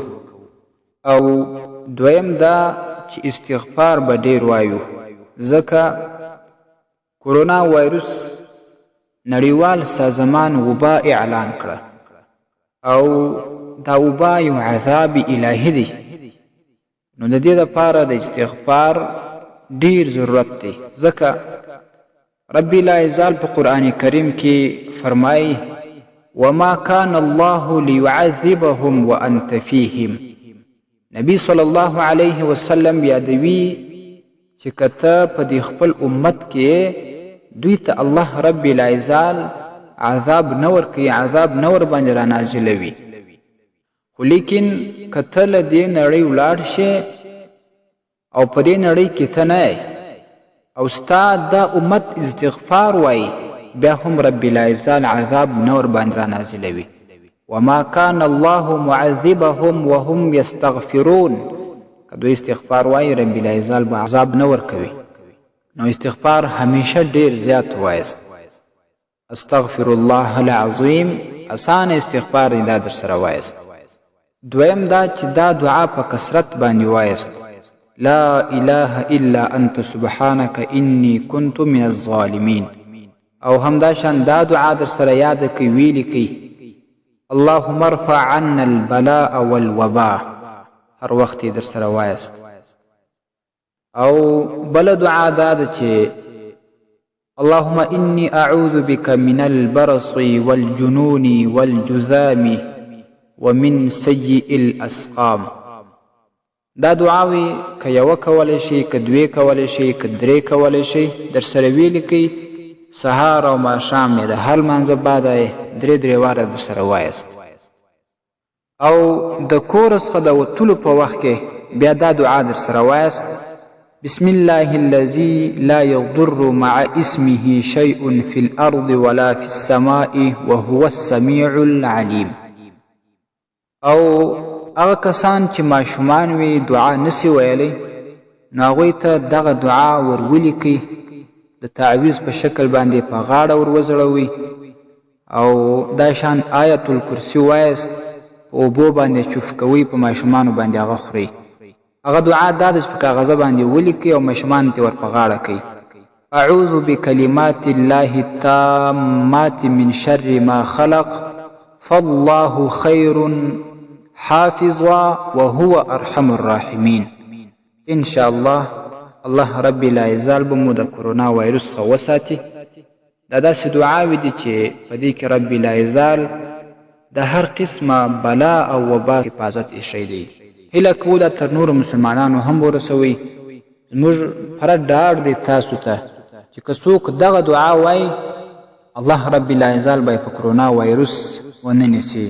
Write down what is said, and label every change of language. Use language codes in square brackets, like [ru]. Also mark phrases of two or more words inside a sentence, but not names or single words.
[ps] او دویم دا چې استغفار به ډیر وایو، ځکه کورونا وایروس نړیوال سازمان وبا اعلان کړه او دا وبا یو عذاب الهي دی. نو د دې لپاره د استغفار ډیر ضرورت دی، ځکه رب العزال په قرآن کریم کې فرمایي [ar] وما كان الله ليعذبهم وانت فيهم. [ps] نبی [ar] صلی الله علیه وسلم [ps] یادوي چې کته په دې خپل امت کې دوی ته الله رب العزال عذاب نه ورکوي، عذاب نه ور باندې را نازلوي، خو لیکن کته له دې نړۍ ولاړ شي او په دې نړۍ کې ته نه او ستا دا امت استغفار وایي، بیا هم رب العزال عذاب نه ور باندې را نازلوي. [ar] وما كان الله معذبهم وهم يستغفرون. [ps] که دوی استغفار وایي رب العزال به عذاب نه ورکوي. نو استغفار همیشه ډیر زیات وایست. [ar] استغفر الله العظیم، [ps] اسان استغفار دا در سره وایست. دویم دا چې دا دعا په کثرت باندې وایست، [ar] لا اله الا انت سبحانك انی كنت من الظالمین. [ps] او همدا شان دا دعا در سره یاد کوي، ویلی کوي [ar] اللهم ارفع عنا البلاء والوباء، [ps] هر وخت در سره وایست. او بل دعا دا ده چې [ar] اللهم انی اعوذ بك من البرص والجنون والجذام ومن سیئ الاسقام. [ps] دا دعاوی که یوه کولی شي، که دوی کولی شي، که درې کولی شي، در سره ویلی کوي. سهار او ماښام یې د هر لمانځه بعد درې واره در سره وایست. او د کور څخه د وتلو په وخت کې بیا دا دعا در سره وایست، [ar] بسم الله الذي لا يضر مع اسمه شيء في الأرض ولا في السماء وهو السميع العليم. [ps] او هغه کسان چې ماشومان وي دعا نسی ویلی نو هغوی ته دغه دعا ورولیکئ، د تعویض په شکل باندې په غاړه وروځړوئ او دا شان آیت الکرسي وایست، په اوبو باندې چوف کوئ، په ماشومانو باندې هغه خورئ. هغه دعا دا ده چې په کاغذه باندې ولیکئ او ماشومانو ته ور په غاړه کئ. [ar] اعوذ بکلمات الله التامات من شر ما خلق فالله خیر حافظا وهو ارحم الراحمین. ان شاء الله [ps] الله رب العزال به مو د کرونا وایرس څخه وساتي. دا داسې دعاوې دي چې په دې کې رب العزال د هر قسمه بلا او وبا حفاظت ایښی دی. هیله کوو دا تر نورو مسلمانانو هم ورسوئ. زموږ پوره ډاډ دی تاسو ته چې که څوک دغه دعا وایي الله رب العزال به یې په کرونا وایرس ونه نیسي.